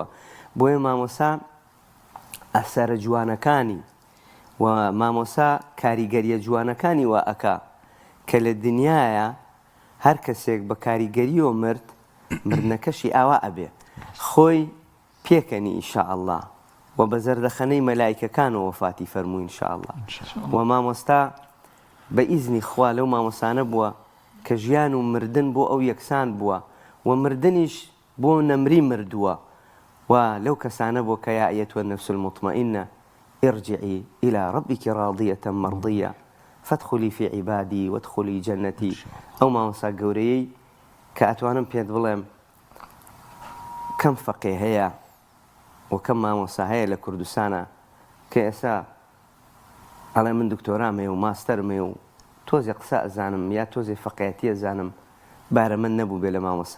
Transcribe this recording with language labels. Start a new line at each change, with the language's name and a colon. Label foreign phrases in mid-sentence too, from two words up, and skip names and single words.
Central Kurdish: بۆیە مامۆستا ئەسەرە جوانەکانی و مامۆستا کاریگەریە جوانەکانی وا ئەکا کە لە دنیاە هەر کەسێک بە کاریگەریەوە مرد مردنەکەشی ئاوا ئەبێ خۆی پێکەنی ئینشاءالله و بە زەردەخەنەی مەلایکەکانەوە وەفاتی فەرمووی ئینشاءالله. و مامۆستا بە ئیزنی خوا لەو مامۆستانە بووە کە ژیان و مردن بۆ ئەو یەکسان بووە و مردنیش بۆ نەمری مردووە و لەو کەسانە بۆ کە یا ئەیەتوە
Arabic: النەفس المطمئنة ارجعي إلى ربك راضية مرضية فادخلي في عبادي وادخلي جنتي.
Central Kurdish: ئەو مامۆستا گەورەیەی کە ئەتوانم پێت بڵێم کەم فەقێ هەیە و کەم مامۆستا هەیە لە کوردستانە کە ئێستا ئەڵێ من دکتۆرامێ و ماستەرمێ و تۆزێ قسە ئەزانم یا تۆزێ فەقێتی ئەزانم، بارە من نەبوو بێ لە مامۆستا.